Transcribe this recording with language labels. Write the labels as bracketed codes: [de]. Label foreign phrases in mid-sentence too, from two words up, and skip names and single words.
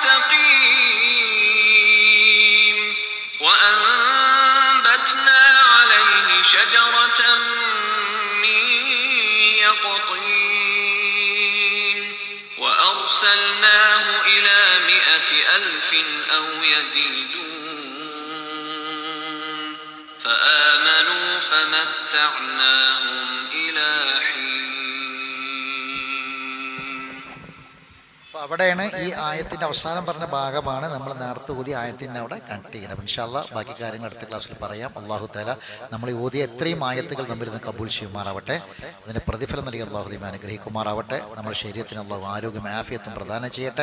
[ar] سقيم وأنبتنا عليه شجرة من يقطين وأرسلناه إلى 100,000 أو يزيدون فآمنوا فمتعناهم إلى حين. [ml] അവിടെയാണ് ഈ ആയത്തിൻ്റെ അവസാനം പറഞ്ഞ ഭാഗമാണ് നമ്മൾ നേരത്തെ ഓതിയ ആയത്തിൻ്റെ അവിടെ കണക്ട് ചെയ്യണം. [ar] إن شاء الله [ml] ബാക്കി കാര്യങ്ങൾ അടുത്ത ക്ലാസ്സിൽ പറയാം. അള്ളാഹു തആല നമ്മൾ ഓതിയ എത്രയും ആയത്തുകൾ നമ്മിരുന്ന് കബൂൽ ചെയ്യുമാറാവട്ടെ. അതിൻ്റെ പ്രതിഫലം നൽകി അള്ളാഹു ദൈവം അനുഗ്രഹിക്കുമാറാവട്ടെ. നമ്മുടെ ശരീരത്തിന് അള്ളാഹു ആരോഗ്യം ആഫിയത്തും പ്രദാനം ചെയ്യട്ടെ.